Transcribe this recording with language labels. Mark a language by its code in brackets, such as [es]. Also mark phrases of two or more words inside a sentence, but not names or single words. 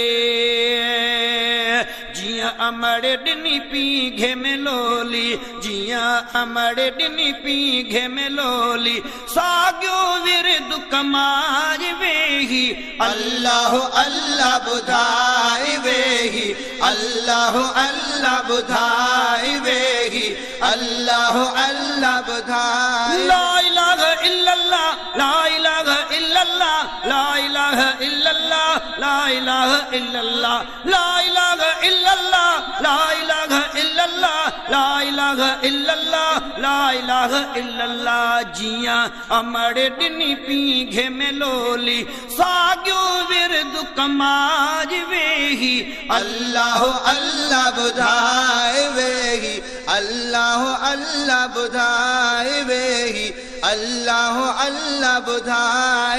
[sd] जियां अमड़े ॾिनी पी घे में लोली जियां अमड़े ॾिनी पी घे में लोली साॻियो विरद कमार वेही अल्लाह अल्लाह ॿुधाए वेही अल्लाह अल्लाह ॿुधाए वेही अल्लाह अल्लाह ॿुधाए [ar] لا إله إلا الله لا إله إلا الله لا إله إلا الله لا إله إلا الله لا إله إلا الله لا إله إلا الله لا إله إلا الله لا إله إلا الله [sd] जियां अमड़े ॾिनी पी घे में लोली साॻियो विरद कमाज वेही अल्लाह अल्लाह ॿुधाए वेही अल्लाह अल्लाह ॿुधाए वेही अल्लाह अल्लाह ॿुधाए